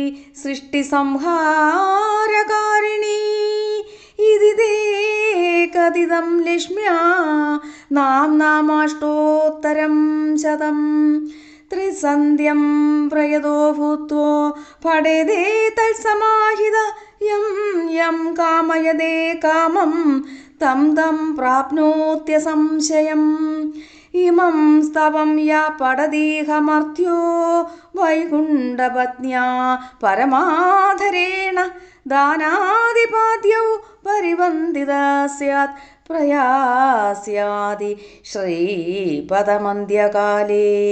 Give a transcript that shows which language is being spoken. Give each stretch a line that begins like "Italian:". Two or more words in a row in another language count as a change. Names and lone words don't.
Sanskrit: सृष्टिसंहारकारिणी, इति ते कथितं लक्ष्म्या, नामाष्टोत्तरं शतं, त्रिसन्ध्यं प्रयतो भूत्वा, पठेते तत्समाहित, यं यं कामयते कामं, तं तं प्राप्नोत्य संशयम् ഇമം സ്തവം യാ പടദീഹമർത്യോ വൈകുണ്ഠപത്ന്യാ പരമാധരേണ ദാനാദിപാദ്യൗ പരിവന്ദിത സ്യാത് പ്രയാസ്യാദി ശ്രീപദമന്ത്യകാലേ.